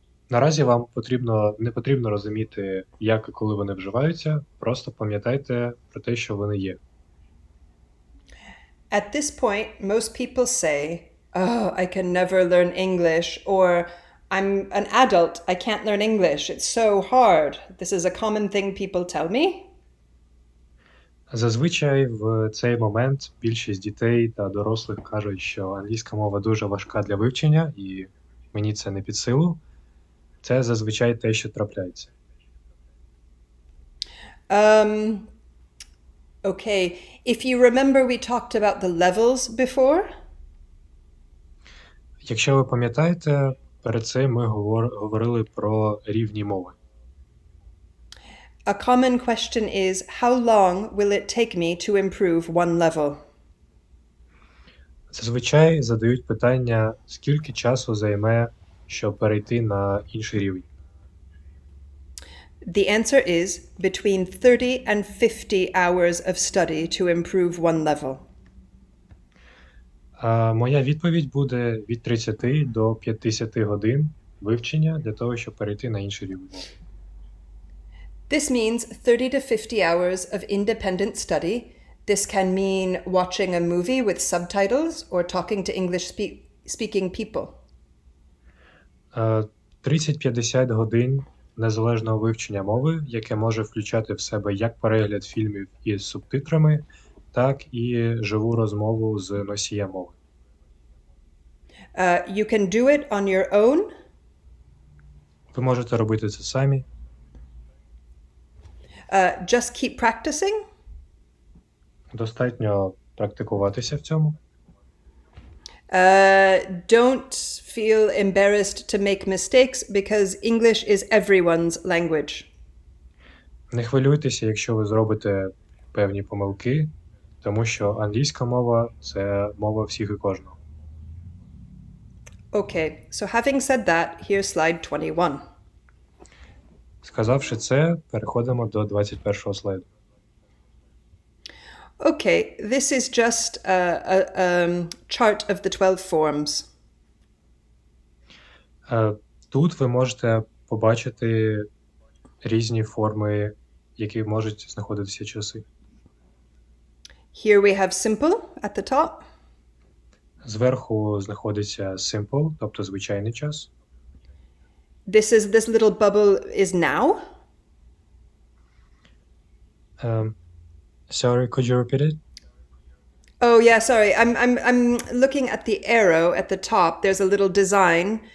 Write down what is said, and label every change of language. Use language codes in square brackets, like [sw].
[uk] Наразі вам не потрібно розуміти, як і коли вони вживаються, просто пам'ятайте про те, що вони є. [en] At this point, most people say, "Oh, I can never learn English," or "I'm an adult, I can't learn English, it's so hard." This is a common thing people tell me. [uk] Зазвичай в цей момент більшість дітей та дорослих кажуть, що англійська мова дуже важка для вивчення, і мені це не під силу. Це зазвичай те, що трапляється. [en] Okay, if you remember, we talked about the levels before. [uk] Якщо ви пам'ятаєте, перед цим ми говорили про рівні мови. [en] A common question is, how long will it take me to improve one level? [uk] Зазвичай задають питання, скільки часу займе, щоб перейти на інший рівень. [en] The answer is between 30 and 50 hours of study to improve one level. [uk] Моя відповідь буде від 30 до 50 годин вивчення для того, щоб перейти на інший рівень. [en] This means 30 to 50 hours of independent study. This can mean watching a movie with subtitles or talking to English-speaking people. [uk] 30-50 годин незалежного вивчення мови, яке може включати в себе як перегляд фільмів із субтитрами, так і живу розмову з носієм мови. [en] You can do it on your own. [uk] Ви можете робити це самі. [en] Just keep practicing. [uk] Достатньо практикуватися в цьому. [en] Don't feel embarrassed to make mistakes because English is everyone's language. [uk] Не хвилюйтеся, якщо ви зробите певні помилки, тому що англійська мова – це мова всіх і кожного. [en] Okay, so having said that, here's slide 21. [uk] Сказавши це, переходимо до 21-го слайду. [en] Okay, this is just a chart of the 12 forms. [uk] Тут ви можете побачити різні форми, які можуть знаходитися часи. [en] Here we have simple at the top. [uk] Зверху знаходиться simple, тобто звичайний час. [en] This little bubble is now. Sorry, could you repeat it? Oh yeah, sorry. I'm looking at the arrow at the top. There's a little design.